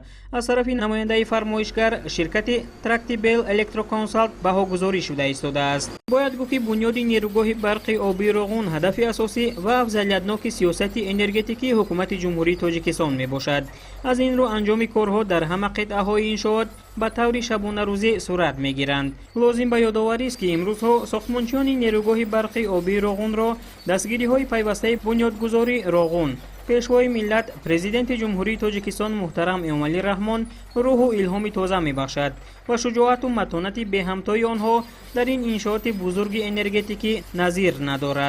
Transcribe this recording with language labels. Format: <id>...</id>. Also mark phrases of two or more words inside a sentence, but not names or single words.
<tg>аз тарафи намояндаи фармоишгар ширкати Трактебел Электроконсалт баҳогузорӣ шуда истодааст. бояд гуфт ки бунёди нерӯгоҳи барқи обии Роғун ҳадафи асосӣ ва афзалиятнок сиёсати энергетикии ҳукумати ҷумҳурии Тоҷикистон мебошад. аз ин рӯ анҷоми корҳо дар ҳамаи қитъаҳои иншоот ба таври шабонарӯзӣ сурат мегиранд. лозим ба ёдоварист ки имрӯзҳо сохтмончиёни нерӯгоҳи барқи обии Роғунро дастгириҳои пайвастаи бунёдгузори Роғун, пешвои миллат президенти ҷумҳурии Тоҷикистон муҳтарам Эмомалӣ Раҳмон рӯҳу илҳоми тоза мебахшад ва шуҷоату матонати беҳамтои онҳо дар ин иншооти бузурги энергетикӣ назир надорад.</tg>